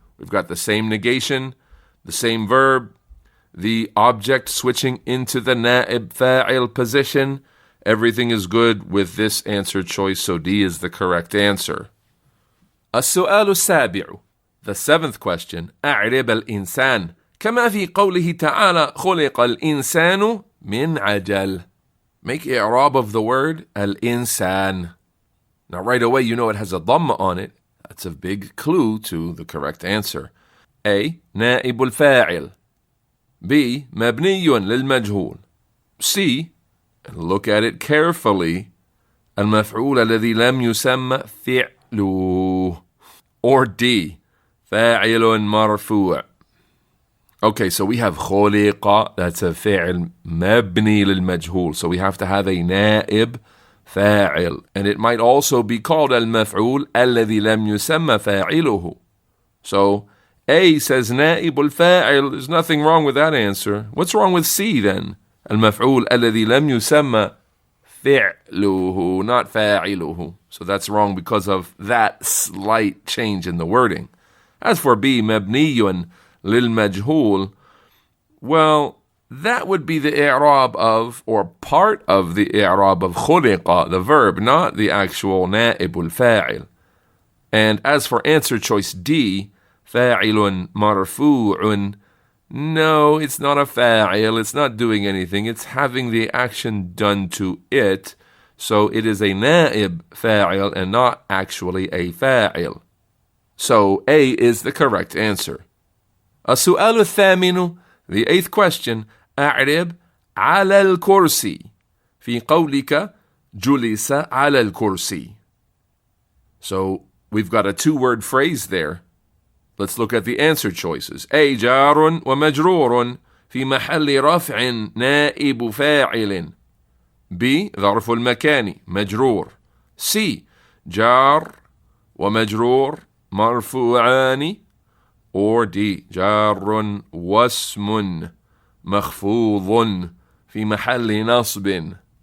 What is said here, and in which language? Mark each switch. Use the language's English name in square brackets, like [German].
[English] We've got the same negation, the same verb, the object switching into the na'ib fa'il position. Everything is good with this answer choice, so D is the correct answer. السؤال السابع, the seventh question. [Arabic] أعرب الإنسان كما في قوله تعالى خلق الإنسان من عجل. [English] Make i'rab of the word al-insan. Now right away you know it has a dhamma on it. That's a big clue to the correct answer. [Arabic] A. نائب الفاعل. B. مبني للمجهول. C. [English] And look at it carefully. [Arabic] المفعول الذي لم يسمى فعله. Or D. فاعل مرفوع. [English] Okay, so we have خلق. That's a فعل مبني للمجهول. So we have to have a نائب فاعل. And it might also be called المفعول الذي لم يسمى فاعله. So A says نائب الفاعل. There's nothing wrong with that answer. What's wrong with C then? [Arabic] المفعول الذي لم يسمى فعله, not فاعله. [English] So that's wrong because of that slight change in the wording. As for B, مبني للمجهول, well, that would be the i'rab of, or part of the i'rab of خلق, the verb, not the actual نائب الفاعل. And as for answer choice D, فاعل مرفوع, no, it's not a fa'il, it's not doing anything, it's having the action done to it, so it is a na'ib fa'il and not actually a fa'il. So A is the correct answer. [Arabic] السؤال الثامن, the eighth question, أعرب على الكرسي في قولك جلس على الكرسي. [English] So we've got a two-word phrase there. Let's look at the answer choices. [Arabic] A, جار ومجرور في محل رفع نائب فاعل. B, ظرف المكان مجرور. C, جار ومجرور مرفوعان. Or D, جار واسم مخفوض في محل نصب.